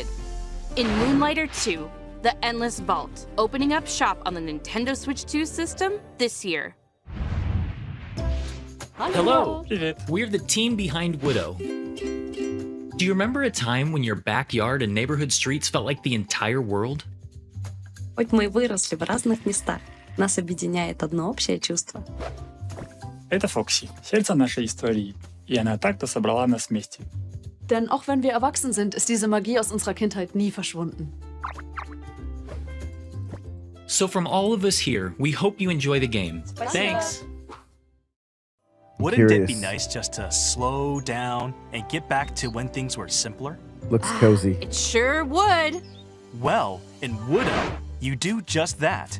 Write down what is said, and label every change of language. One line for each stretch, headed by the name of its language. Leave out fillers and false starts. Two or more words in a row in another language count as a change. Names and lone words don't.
English: In Moonlighter 2, The Endless Vault, opening up shop on the Nintendo Switch 2 system this year. Hello.
Russian: Привет.
English: We're the team behind Widow. Do you remember a time when your backyard and neighborhood streets felt like the entire world?
Russian: Хоть мы и выросли в разных местах, нас объединяет одно общее чувство. Это Фокси, сердце нашей истории. И она так-то собрала нас вместе.
German: Denn auch wenn wir erwachsen sind, ist diese Magie aus unserer Kindheit nie verschwunden.
English: So from all of us here, we hope you enjoy the game. Thanks. Wouldn't it be Curious. nice just to slow down and get back to when things were simpler? Looks cozy. It sure would. Well, in Woodo, you do just that.